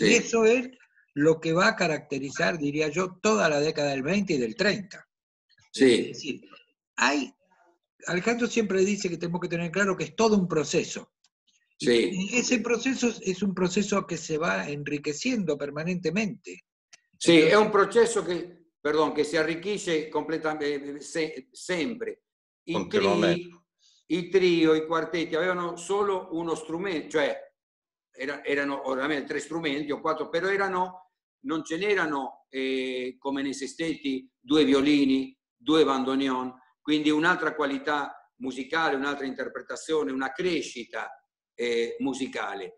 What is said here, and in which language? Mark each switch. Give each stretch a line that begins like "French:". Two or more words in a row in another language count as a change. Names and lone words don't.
Spanish: Y eso es lo que va a caracterizar, diría yo, toda la década del 20 y del 30. Sí. Es decir, Alejandro siempre dice que tenemos que tener claro que es todo un proceso. Sí. Y ese proceso es un proceso que se va enriqueciendo permanentemente. Sì, entonces,
Italian: è un processo che si arricchisce completamente, sempre. I trio, i quartetti avevano solo uno strumento, cioè erano ovviamente 3 strumenti o 4, però non ce n'erano come nei sestetti 2 violini, 2 bandoneon, quindi un'altra qualità musicale, un'altra interpretazione, una crescita musicale.